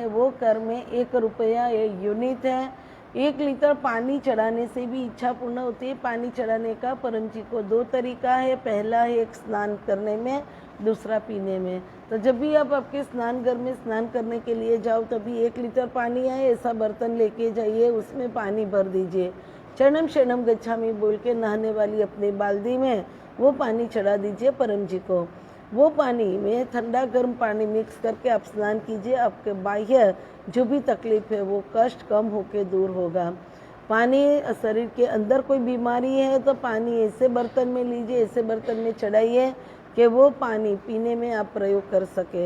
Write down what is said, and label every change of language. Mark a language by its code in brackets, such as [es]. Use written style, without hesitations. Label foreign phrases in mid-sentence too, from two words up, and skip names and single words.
[hi] वो कर में 1 रुपया ये यूनिट है। 1 लीटर पानी चढ़ाने से भी इच्छा पूर्ण होती है। पानी चढ़ाने का परम जी को 2 तरीका है, पहला है एक स्नान करने में, दूसरा पीने में। तो जब भी आप आपके स्नान घर में स्नान करने के लिए जाओ, तभी 1 लीटर पानी आए, ऐसा बर्तन लेके जाइए, उसमें पानी भर दीजिए। [sa] शरणम शरणम गच्छामि [hi] बोल के नहाने वाली अपनी बाल्टी में वो पानी चढ़ा दीजिए परम जी को। वो पानी में ठंडा गर्म पानी मिक्स करके आप स्नान कीजिए। आपके बाह्य जो भी तकलीफ है वो कष्ट कम होके दूर होगा। पानी, शरीर के अंदर कोई बीमारी है तो पानी ऐसे बर्तन में लीजिए, ऐसे बर्तन में चढ़ाइए कि वो पानी पीने में आप प्रयोग कर सकें।